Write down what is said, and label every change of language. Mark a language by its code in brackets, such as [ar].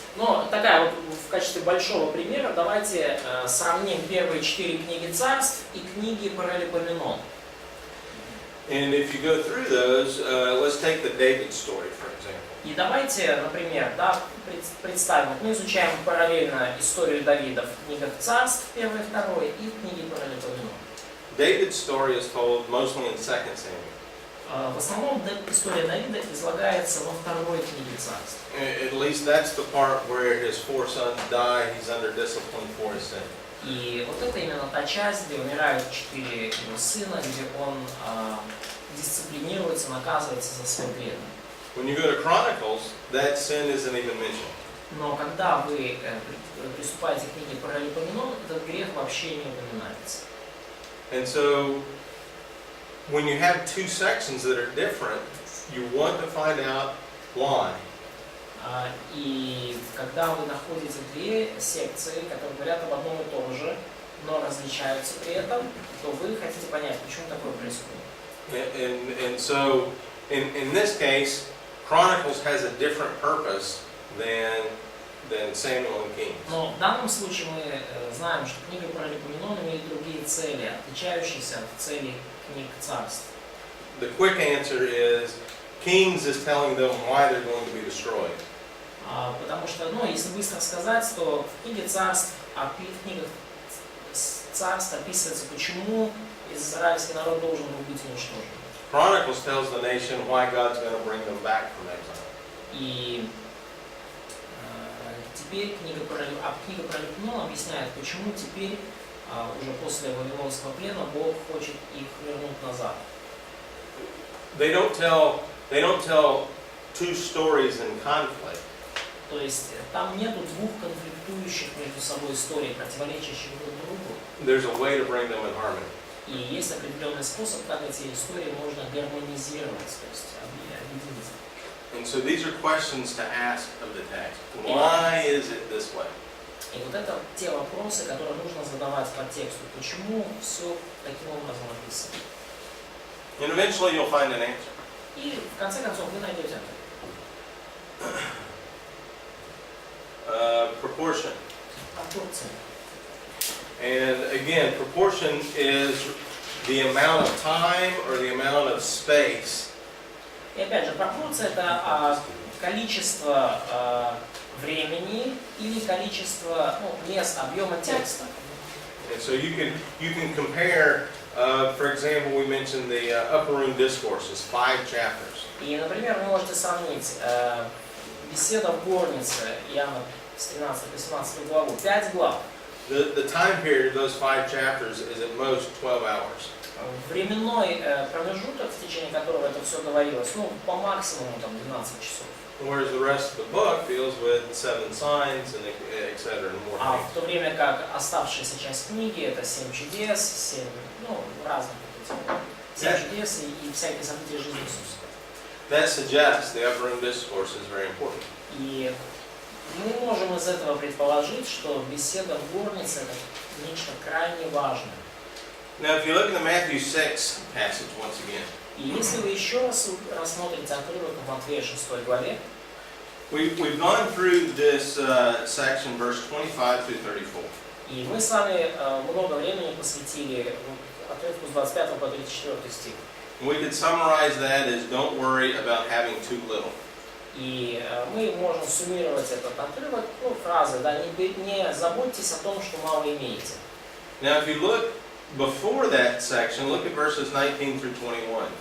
[ru] Ну, такая вот в качестве большого примера давайте сравним первые 4 книги царств и книги Паралипоменон. [en] And if you go through those, let's take the David story, for example. [ru] И давайте, например, да, представим, мы изучаем параллельно историю Давида в книгах царств, 1 и 2, и в книге Паралипоменон. [en] David's story is told mostly in 2 Samuel. [ru] В основном история Давида излагается во 2 книге царств. [en] At least that's the part where his 4 sons die, he's under discipline for his sin. [ru] И вот это именно та часть, где умирают 4 его сына, где он дисциплинируется, наказывается за свой грех. [en] When you go to Chronicles, that sin isn't even mentioned. [ru] Но когда вы приступаете к книге Паралипоменон, этот грех вообще не упоминается. [en] And so, when you have 2 sections that are different, you want to find out why. [ru] И когда вы находите 2 секции, которые говорят об одном и том же, но различаются при этом, то вы хотите понять, почему такое происходит. [en] And so, in this case, Chronicles has a different purpose than Samuel and Kings. [ru] Но в данном случае мы знаем, что книга Паралипоменон имеет другие цели, отличающиеся от целей книг царств. [en] The quick answer is, Kings is telling them why they're going to be destroyed. [ru] Потому что, если быстро сказать, то в книге царств, в книгах царств описывается, почему израильский народ должен был быть уничтожен. [en] Chronicles tells the nation why God's going to bring them back from exile. [ru] И теперь книга Паралипоменон объясняет, почему теперь, уже после Вавилонского плена, Бог хочет их вернуть назад. [en] They don't tell 2 stories in conflict. [ru] То есть там нету 2 конфликтующих между собой историй, противоречащих друг другу. [en] There's a way to bring them in harmony. [ru] И есть определенный способ, как эти истории можно гармонизировать, то есть объединить. [en] And so these are questions to ask of the text. Why is it this way? [ru] И вот это те вопросы, которые нужно задавать по тексту. Почему все таким образом описано? [en] And eventually you'll find an answer. [ru] И в конце концов вы найдете ответ. [en] Proportion. [ru] Пропорции. [en] And again, proportion is the amount of time or the amount of space. [ru] И опять же, пропорция это количество времени или количество мест, объема текста. [en] And so you can compare, for example, we mentioned the upper room discourses, 5 chapters. [ru] И, например, вы можете сравнить беседа в горнице Иоанна с 13 по 17 главу, 5 глав. [en] The time period of those 5 chapters is at most 12 hours. [ru] Временной промежуток, в течение которого это все говорилось, по максимуму 12 часов. [en] Whereas the rest of the book deals with 7 signs and etc. and more [ru] А [en] things. [ru] в то время как оставшаяся часть книги это 7 чудес, 7 разных 7 чудес и всякие события жизни Иисуса. [en] That suggests the upper room discourse is very important. [ru] И мы можем из этого предположить, что беседа в горнице это нечто крайне важное. [en] Now, if you look at the Matthew 6 passage once again, [ru] И если вы еще раз рассмотрите отрывок в Матфея 6 главе, [en] we've gone through this section, verse 25 through 34. [ru] и мы с вами много времени посвятили отрывку с 25 по 34 стих. [en] We could summarize that as don't worry about having too little. [ru] И мы можем суммировать этот отрывок фразой, не заботьтесь о том, что мало имеете. [en] Now, if you look before that section, look at verses 19 through 21.